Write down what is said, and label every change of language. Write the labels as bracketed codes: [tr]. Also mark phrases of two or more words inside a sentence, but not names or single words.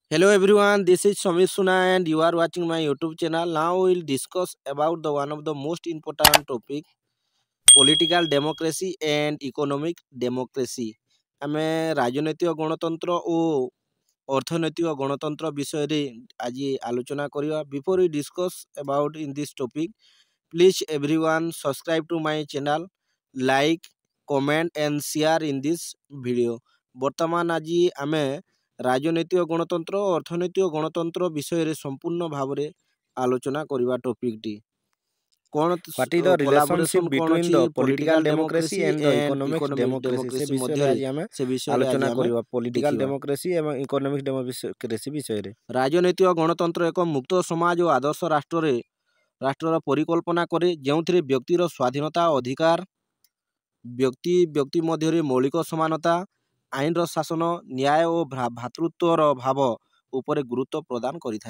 [en] Hello everyone, this is Samir Suna and you are watching my YouTube channel. Now we will discuss about the one of the most important topic, political democracy and economic democracy. [or] ଆମେ ରାଜନୈତିକ ଗଣତନ୍ତ୍ର ଓ ଅର୍ଥନୈତିକ ଗଣତନ୍ତ୍ର ବିଷୟରେ ଆଜି ଆଲୋଚନା କରିବା. [en] Before we discuss about in this topic, please everyone subscribe to my channel, like, comment and share in this video. [or] ବର୍ତ୍ତମାନ ଆଜି ଆମେ ରାଜନୈତିକ ଗଣତନ୍ତ୍ର ଓ ଅର୍ଥନୈତିକ ଗଣତନ୍ତ୍ର ବିଷୟରେ ସମ୍ପୂର୍ଣ୍ଣ ଭାବରେ ଆଲୋଚନା କରିବା ଟପିକଟି କ'ଣ [en] What is the relationship [or] କୋଲାବୋରେସନ କ'ଣ [en] between [or] ଅଛି [en] the political ପଲିଟିକାଲ democracy ଡେମୋକ୍ରେସି and the ଏଣ୍ଡ economic ଇକୋନୋମିକ democracy ଡେମୋକ୍ରେସି [or] ବିଷୟରେ ମଧ୍ୟରେ ଆଜି ଆମେ ସେ ବିଷୟରେ ଆଲୋଚନା ଆଜି ଆମେ କରିବା political ଦେଖିବା। [en] democracy ଏବଂ economic democracy ବିଷୟରେ। [or] ରାଜନୈତିକ ଗଣତନ୍ତ୍ର ଏକ ମୁକ୍ତ ସମାଜ ଓ ଆଦର୍ଶ ରାଷ୍ଟ୍ରର ପରିକଳ୍ପନା କରେ ଯେଉଁଥିରେ ବ୍ୟକ୍ତିର ସ୍ୱାଧୀନତା ଅଧିକାର ବ୍ୟକ୍ତି ମଧ୍ୟରେ ମୌଳିକ ସମାନତା ଆଇନର ଶାସନ ନ୍ୟାୟ ଓ ଭ୍ରାତୃତ୍ୱର ଭାବ ଉପରେ ଗୁରୁତ୍ୱ ପ୍ରଦାନ କରିଥାଏ।